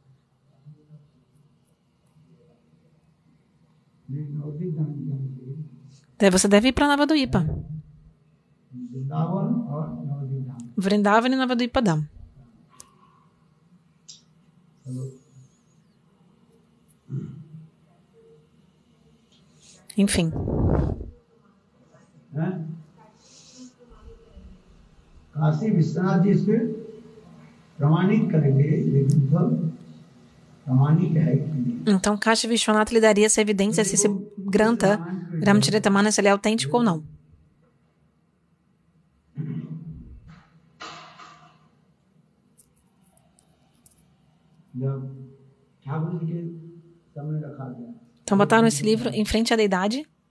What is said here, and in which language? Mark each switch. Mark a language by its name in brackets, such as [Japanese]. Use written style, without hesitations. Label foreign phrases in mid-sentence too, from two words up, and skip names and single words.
[Portuguese] Você deve ir para Navaduipa. Vrindavan e Navaduipa Dham. Enfim. [Hindi] काशी विश्वनाथ जी इसके प्रमाणित करेंगे लेकिन फल प्रमाणित है कि नहीं। [Portuguese] Então Kashi Vishwanath lhe daria essa evidência se esse Grantha Ramcharitamanas ele é autêntico ou não. Então botaram esse livro em frente à deidade.